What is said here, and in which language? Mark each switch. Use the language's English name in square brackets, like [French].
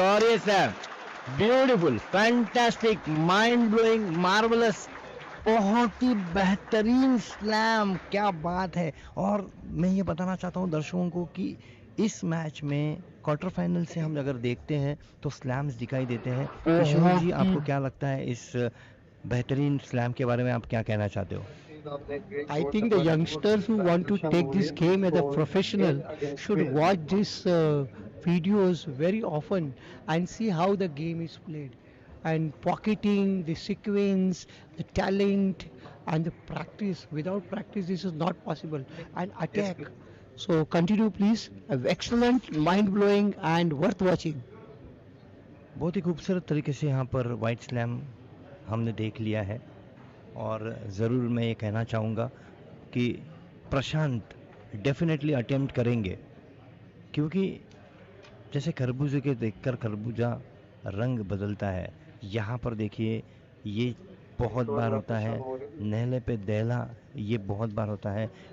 [Hindi] और ये slam beautiful, fantastic, mind blowing, marvellous, बहुत ही बेहतरीन स्लैम, क्या बात है। और मैं ये बताना चाहता हूँ दर्शकों को कि इस मैच में क्वार्टर फाइनल से हम अगर देखते हैं तो स्लैम्स दिखाई देते हैं। किशोर जी, आपको क्या लगता है इस बेहतरीन स्लैम के बारे में, आप क्या कहना चाहते हो? [English] I think the youngsters who want to take this game as a professional should watch these videos very often and see how the game is played. And pocketing, the sequence, the talent, and the practice. Without practice, this is not possible. And attack. So continue, please. Excellent, mind blowing, and worth watching. [Hindi] बहुत ही खूबसूरत तरीके से यहाँ पर white slam हमने देख लिया है। और ज़रूर मैं ये कहना चाहूँगा कि प्रशांत डेफिनेटली अटेम्प्ट करेंगे, क्योंकि जैसे खरबूजे के देखकर खरबूजा रंग बदलता है, यहाँ पर देखिए ये बहुत बार होता है, नहले पे दहला ये बहुत बार होता है।